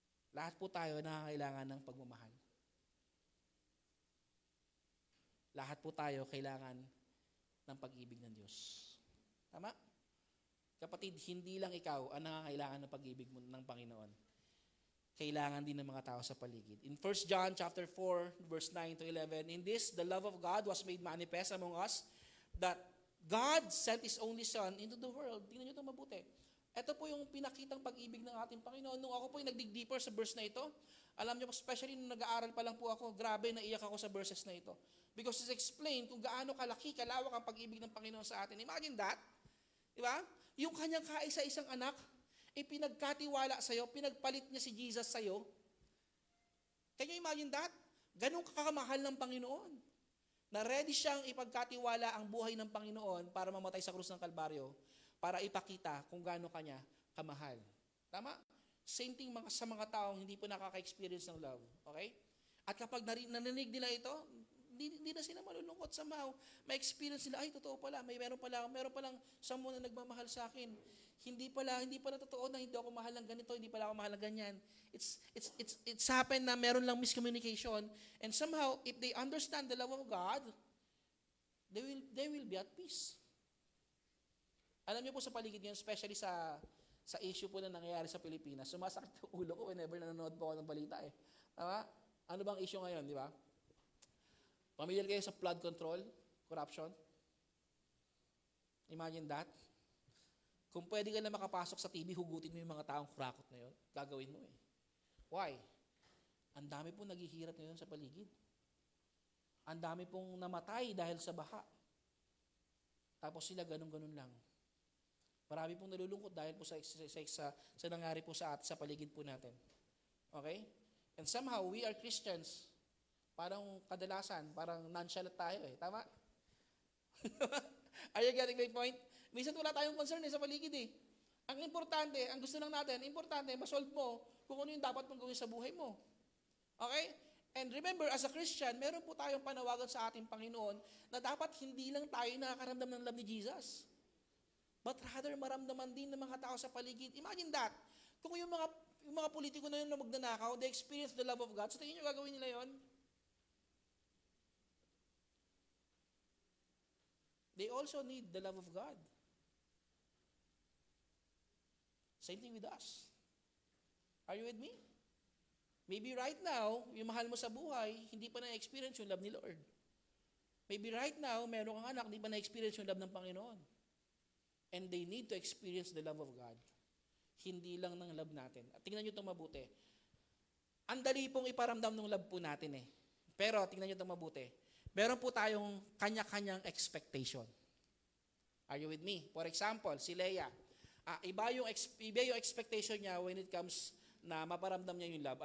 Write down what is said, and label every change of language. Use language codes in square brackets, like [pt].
[tl] Lahat po tayo nangangailangan ng pagmamahal. Lahat po tayo kailangan ng pag-ibig ng Diyos. Tama? Kapatid, hindi lang ikaw ang nangangailangan ng pag-ibig mo ng Panginoon. Kailangan din ng mga tao sa paligid. [en] In 1 John chapter 4, verse 9 to 11, in this, the love of God was made manifest among us, that God sent His only Son into the world. [tl] Tingnan nyo ito mabuti. Ito po yung pinakitang pag-ibig ng ating Panginoon. Nung ako po yung nag-dig deeper sa verse na ito, alam niyo, especially nung nag-aaral pa lang po ako, grabe, naiyak ako sa verses na ito. [en] Because it's explained [tl] kung gaano kalaki, kalawak ang pag-ibig ng Panginoon sa atin. [en] Imagine that. [tl] Di ba? Yung kanyang kaisa-isang anak, pinagkatiwala sa'yo, pinagpalit niya si Jesus sa'yo. [en] Can you imagine that? [tl] Ganun kakamahal ng Panginoon. Na ready siyang ipagkatiwala ang buhay ng Panginoon para mamatay sa krus ng Kalbaryo, para ipakita kung gaano kanya kamahal. Tama? Same thing sa mga taong hindi po nakaka-experience ng love. Okay? At kapag narinig nila ito, hindi na sila malulungkot somehow. May experience nila, ay totoo pala, meron palang someone na nagmamahal sa akin. Hindi pala totoo na hindi ako mahal ng ganito, hindi pala ako mahal ng ganyan. [en] It's happened na meron lang miscommunication, and somehow if they understand the love of God, they will be at peace. [tl] Alam niyo po sa paligid ngayon, especially sa issue po na nangyayari sa Pilipinas, sumasakit yung ulo ko whenever nanonood po ako ng balita eh. Tama? Ano bang issue ngayon, di ba? [en] Familiar kayo sa flood control, corruption? Imagine that. [tl] Kung pwede ka na makapasok sa TV, hugutin mo yung mga taong kurakot na yun, gagawin mo eh. Why? Ang dami pong naghihirap ngayon sa paligid. Ang dami pong namatay dahil sa baha. Tapos sila ganun-ganun lang. Marami pong nalulungkot dahil po sa nangyari po sa paligid po natin. Okay? [en] And somehow, we are Christians. [tl] Parang kadalasan, parang nonchalant tayo eh. Tama? [en] Are you getting my point? [tl] Minsan wala tayong concern sa paligid eh. Ang importante, ang gusto lang natin, masolve mo kung ano yung dapat mong gawin sa buhay mo. Okay? [en] And remember, as a Christian, [tl] meron po tayong panawagan sa ating Panginoon na dapat hindi lang tayo nakakaramdam ng love ni Jesus, but rather maramdaman din ng mga tao sa paligid. [en] Imagine that. [tl] Kung yung mga politiko na yun na magnanakaw, [en] they experience the love of God, [tl] so tingin nyo gagawin nila yon? [en] They also need the love of God. Same thing with us. Are you with me? Maybe right now, [tl] yung mahal mo sa buhay, hindi pa na-experience yung love ni Lord. [en] Maybe right now, [tl] meron kang anak, hindi pa na-experience yung love ng Panginoon. [en] And they need to experience the love of God. [tl] Hindi lang ng love natin. At tingnan nyo itong mabuti. Ang dali pong iparamdam ng love po natin eh. Pero tingnan nyo itong mabuti. Meron po tayong kanya-kanyang expectation. [en] Are you with me? [tl] For example, si Leia. Iba yung expectation niya when it comes na maparamdam niya yung love.